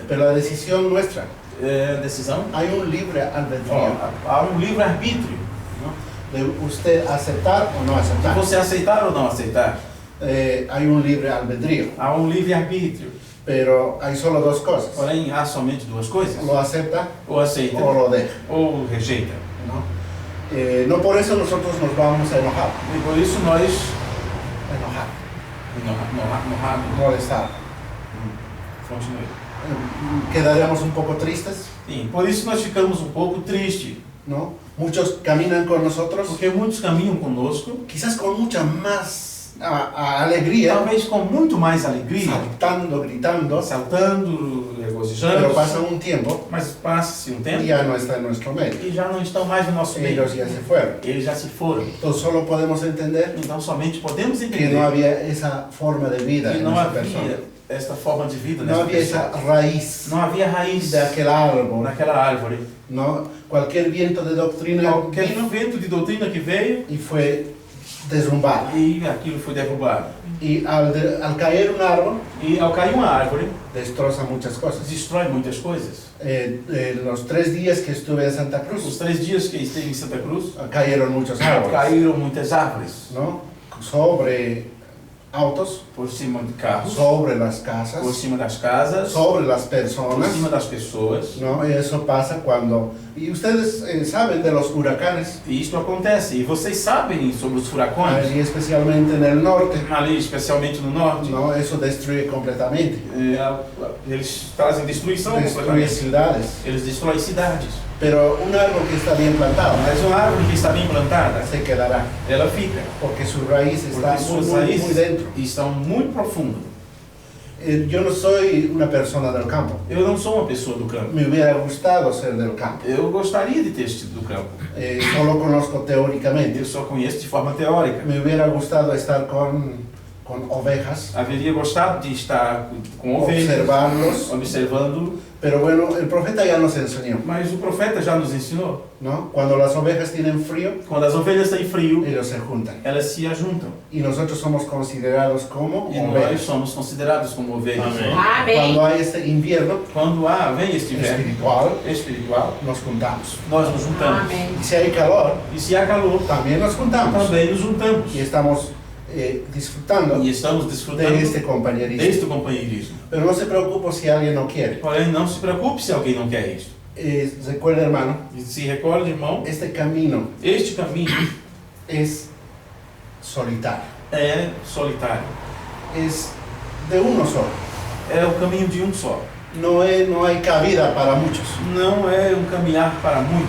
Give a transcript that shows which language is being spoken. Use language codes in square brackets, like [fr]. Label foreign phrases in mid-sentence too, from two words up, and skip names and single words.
[es] Pero la decisión nuestra, [pt] Decisão. [es] hay un libre albedrío, [pt] Há livre-arbítrio. [es] ¿no? De usted aceptar o no De aceptar. [pt] você aceitar ou não aceitar. [es] Hay un libre albedrío, [pt] Há livre-arbítrio. [es] pero hay solo dos cosas. [pt] Porém, há somente duas coisas. [es] Lo acepta [pt] Ou aceita [es] o lo deja, [pt] ou rejeita. [es] ¿no? No por eso nosotros nos vamos a enojar, [pt] E por isso nós [es] molestar. [pt] continue. [es] Quedaríamos un poco tristes, [pt] Sim, por isso nós ficamos um pouco tristes, [es] ¿no? Muchos caminan con nosotros, [pt] porque muitos caminham conosco, [es] quizás con mucha más alegría, [pt] talvez com muito mais alegria, [es] saltando, gritando, [pt] saltando, regozijando, [es] pero pasa un tiempo [pt] mas passa-se um [es] y [pt] tempo [es] ya no está en nuestro medio. [pt] e já não estão mais no nosso meio. [es] Ellos ya se fueron. [pt] Eles já se foram. [es] Entonces solo podemos entender [pt] Então somente podemos [es] que [pt] entender [es] no había esa forma de vida [pt] que [es] en [pt] não [es] esa [pt] havia [es] persona. [pt] esta forma de vida [es] No [pt] nessa [es] había esa [pt] pessoa. [es] raíz [pt] Não havia raiz [es] de aquel árbol, [pt] naquela árvore. [es] ¿no? Cualquier viento de doctrina [pt] Qualquer [es] vino [pt] vento de doutrina que veio [es] y fue derrumbado. [pt] e aquilo foi derrubado. [es] Y al caer un árbol, [pt] E ao cair uma árvore, [es] destroza muchas cosas. [pt] destrói muitas coisas. [es] Los 3 días que estuve en Santa [pt] Os [es] Cruz, [pt] 3 dias que esteve em Santa Cruz, [es] cayeron muchos árboles, [pt] caíram muitas árvores [es] ¿no? Sobre autos, [pt] por cima de carros, [es] sobre las [pt] por [es] casas, [pt] cima das casas, [es] sobre las [pt] por [es] personas, [pt] cima das pessoas. [es] ¿no? Y eso pasa cuando... Y ustedes saben de los huracanes, [pt] E isto acontece. E vocês sabem sobre os furacões, [es] y especialmente en el norte, [pt] ali especialmente no norte, [es] ¿no? Eso destruye completamente. [pt] eles trazem destruição [es] Destruye completamente. ciudades. [pt] Eles destroem cidades. [es] Pero un árbol que está bien plantado [pt] Mas uma árvore que está bem plantada, [es] se quedará, [pt] ela fica. [es] porque su raíz está [pt] Porque suas [es] muy [pt] raízes [es] dentro. [pt] estão muito profundo. [es] Yo no soy una persona del campo. [pt] Eu não sou uma pessoa do campo. [es] Me hubiera gustado ser del campo. [pt] Eu gostaria de ter sido do campo. [es] Solo conozco teóricamente. [pt] Eu só conheço de forma teórica. [es] Me hubiera gustado estar con ovejas, [pt] Haveria gostado de estar com ovelhas, [es] observarlos. [pt] observando, [es] Pero bueno, el profeta ya nos enseñó, [pt] mas o profeta já nos ensinou. [es] ¿no? Cuando las ovejas tienen frío, [pt] Quando as ovelhas têm frio, [es] ellos se juntan. [pt] elas se ajuntam. [es] Y nosotros somos considerados como [pt] E nós [es] ovejas. [pt] somos considerados como ovelhas. Amém. [es] Cuando [pt] Amém. [es] hay este invierno [pt] Quando vem este inverno [es] espiritual, nos juntamos. [pt] nós nos juntamos. Amém. [es] Y si hay calor, [pt] E se há calor, [es] también nos juntamos. [pt] também nos juntamos. [es] Y estamos disfrutando [pt] E estamos [es] de [pt] desfrutando [es] este compañerismo. [pt] deste companheirismo. [es] Pero no se preocupe si alguien no quiere. [pt] Porém, não se preocupe se alguém não quer isso. [es] Recuerda, hermano, [pt] E se recorde, irmão, [es] este camino [pt] este caminho [es] es solitario. [pt] é solitário. [es] Es de uno solo. [pt] É o caminho de um só. [es] No hay cabida para muchos. [pt] Não é um caminhar para muitos.